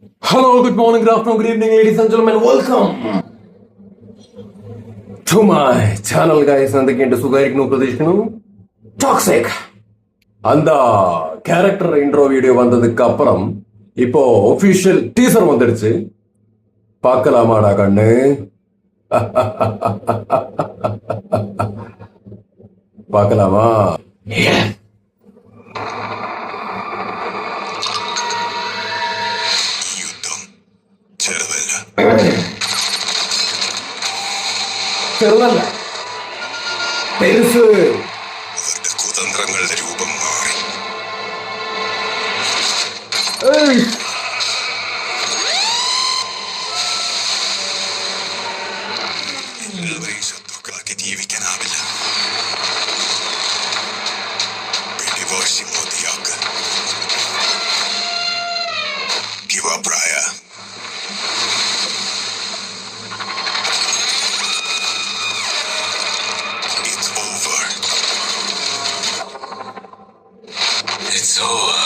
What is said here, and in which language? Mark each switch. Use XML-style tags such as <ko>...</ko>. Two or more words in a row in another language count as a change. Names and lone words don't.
<en>Hello, good morning, good afternoon, good evening, ladies and gentlemen. Welcome to my channel, guys.</en> <ml>എന്തൊക്കെയുണ്ട്? സുഖമായിരിക്കുന്നു പ്രതീക്ഷിക്കുന്നു.</ml> <ta>ടോക്സിക് அந்த</ta> <en>character intro video</en> <ta>வந்ததுக்கு அப்புறம் இப்போ</ta> <en>official teaser</en> <ta>வந்துடுச்சு. பார்க்கலாமாடா கண்ணு? பார்க்கலாமா?</ta> <ml>ചെറുതല്ല, പെരുസ്. കുതന്ത്രങ്ങളുടെ രൂപം മാറി. എല്ലാവരെയും ശത്രുക്കളാക്കി ജീവിക്കാനാവില്ല. പിടിവാശി മതിയാക്ക്.</ml> <en>Give up, Raya. It's over.</en>